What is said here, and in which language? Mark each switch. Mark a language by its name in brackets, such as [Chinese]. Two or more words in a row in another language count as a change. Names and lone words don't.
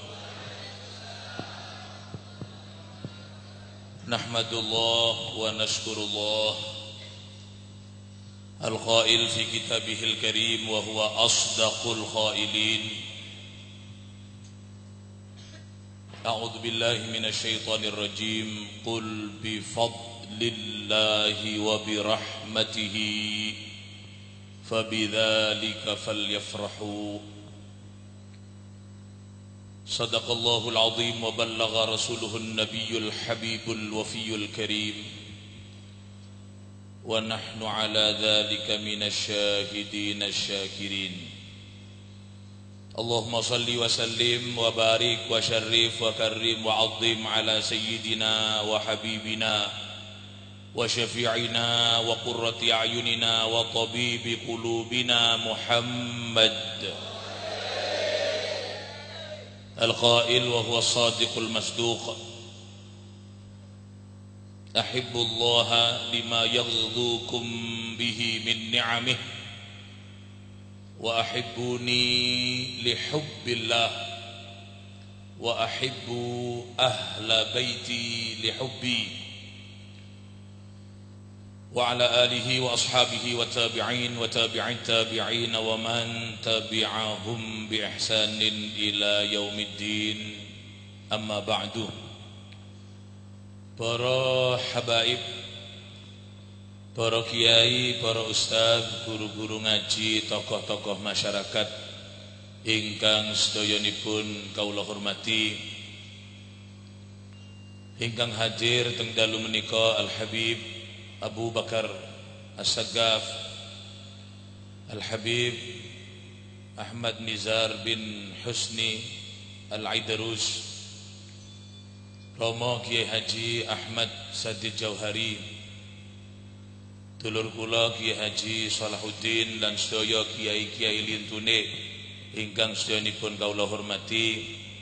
[Arabic] نحمد الله ونشكر الله القائل في كتابه الكريم وهو أصدق القائلين. أعوذ بالله من الشيطان الرجيم. قل بفضل الله وبرحمته فبذلك فليفرحوا. صدق الله العظيم وبلغ رسوله النبي الحبيب الوفي الكريم. ونحن على ذلك من الشاهدين الشاكرين. اللهم صل وسلم وبارك وشرف وكرم وعظم على سيدنا وحبيبنا وشفيعنا وقرة أعيننا وطبيب قلوبنا محمد القائل وهو الصادق المصدوق. أحبوا الله لما يغذوكم به من نعمه وأحبوني لحب الله وأحبوا أهل بيتي لحبي وعلى آله وأصحابه والتابعين وتابعي التابعين ومن تبعهم بإحسان إلى يوم الدين. أما بعد. [Javanese] Para habaib, para kiai, para ustaz, guru-guru ngaji, tokoh-tokoh masyarakat ingkang sedayanipun kawula hormati, ingkang hadir teng dalu menika Al Habib Abu Bakar As-Saggaf, Al Habib Ahmad Nizar bin Husni Al-Aidarus, Romo Kiai Haji Ahmad Sadid Jauhari, dulur kula Kiai Haji Salahuddin lan sedaya kiai-kiai lintune ingkang sedayanipun kawula hormati,